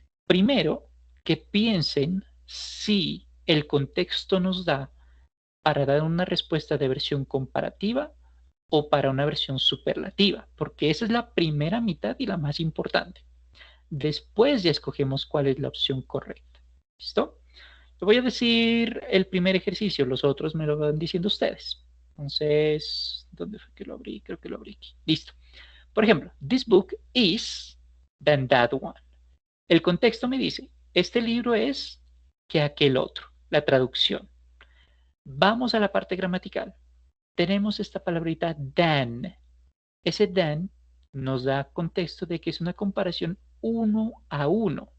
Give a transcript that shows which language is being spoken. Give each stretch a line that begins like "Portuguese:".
Spanish: Primero, que piensen si el contexto nos da para dar una respuesta de versión comparativa o para una versión superlativa, porque esa es la primera mitad y la más importante. Después ya escogemos cuál es la opción correcta. ¿Listo? Te voy a decir el primer ejercicio, los otros me lo van diciendo ustedes. Entonces, ¿dónde fue que lo abrí? Creo que lo abrí aquí. Listo. Por ejemplo,
English: this book is than that one.
Spanish: El contexto me dice, este libro es que aquel otro, la traducción. Vamos a la parte gramatical. Tenemos esta palabrita than. Ese than nos da contexto de que es una comparación uno a uno.